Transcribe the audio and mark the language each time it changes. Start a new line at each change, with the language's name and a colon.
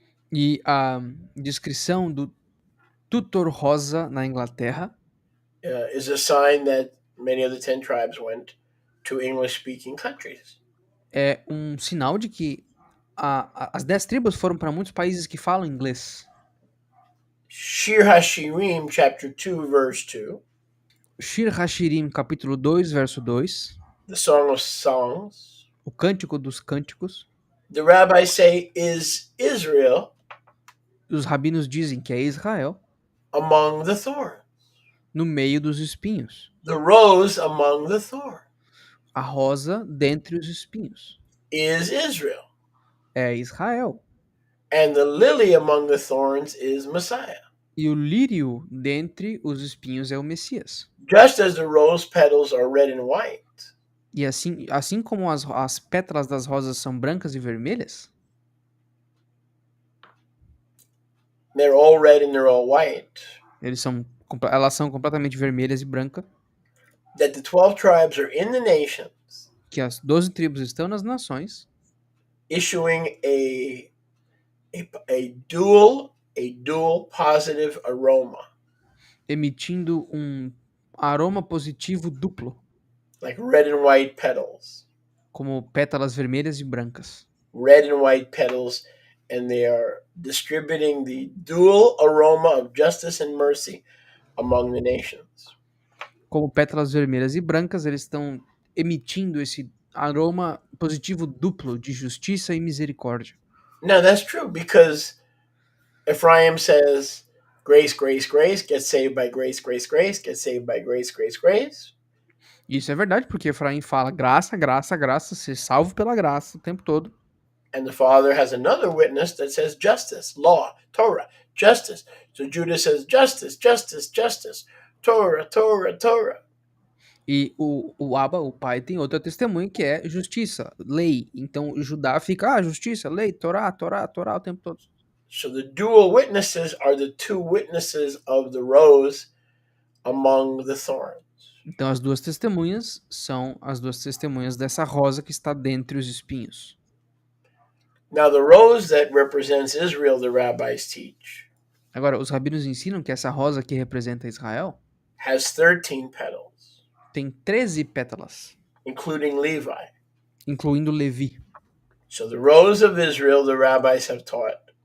Portuguese: E a descrição do tutor rosa na Inglaterra
English: is a sign that many of the 10 tribes went to English-speaking countries.
Portuguese: é um sinal de que as 10 tribos foram para muitos países que falam inglês.
English: Shir HaShirim, chapter 2, verse 2,
Portuguese: Shir Hashirim, capítulo 2, verso 2,
English: the Song of Songs,
Portuguese: o Cântico dos Cânticos.
English: the rabbis say, is Israel
Portuguese: Os rabinos dizem que é Israel
English: among the thorns,
Portuguese: no meio dos espinhos.
English: the rose among the thorns
Portuguese: A rosa dentre os espinhos.
English: is Israel,
Portuguese: É Israel.
English: and the lily among the thorns is Messiah.
Portuguese: E o lírio dentre os espinhos é o Messias.
English: Just as the rose petals are red and white,
Portuguese: E assim como as pétalas das rosas são brancas e vermelhas,
English: they're all red and they're all white,
Portuguese: elas são completamente vermelhas e brancas,
English: that the 12 tribes are in the nations,
Portuguese: que as 12 tribos estão nas nações,
English: issuing a dual positive aroma,
Portuguese: emitindo um aroma positivo duplo,
English: like red and white petals.
Portuguese: como pétalas vermelhas e brancas.
English: Red and white petals, and they are distributing the dual aroma of justice and mercy among the nations.
Portuguese: Como pétalas vermelhas e brancas, eles estão emitindo esse aroma positivo duplo de justiça e misericórdia.
English: Now that's true because Ephraim says, grace, grace, grace, get saved by grace, grace, grace, get saved by grace, grace, grace.
Portuguese: Isso é verdade, porque Efraim fala graça, graça, graça, ser salvo pela graça o tempo todo.
English: And the Father has another witness that says justice, law, Torah, justice. So Judah says justice, justice, justice, Torah, Torah, Torah.
Portuguese: E o Abba, o pai, tem outra testemunha que é justiça, lei. Então o Judá fica, justiça, lei, Torá, Torá, Torá o tempo todo.
English: So the dual witnesses are the two witnesses of the rose among the thorns.
Portuguese: Então as duas testemunhas são as duas testemunhas dessa rosa que está dentre os espinhos.
English: Now the rose that represents Israel, the rabbis teach,
Portuguese: Agora, os rabinos ensinam que essa rosa que representa Israel
English: has 13 petals,
Portuguese: tem 13 pétalas,
English: including Levi.
Portuguese: incluindo Levi.
English: So the rose of Israel, the rabbis have taught,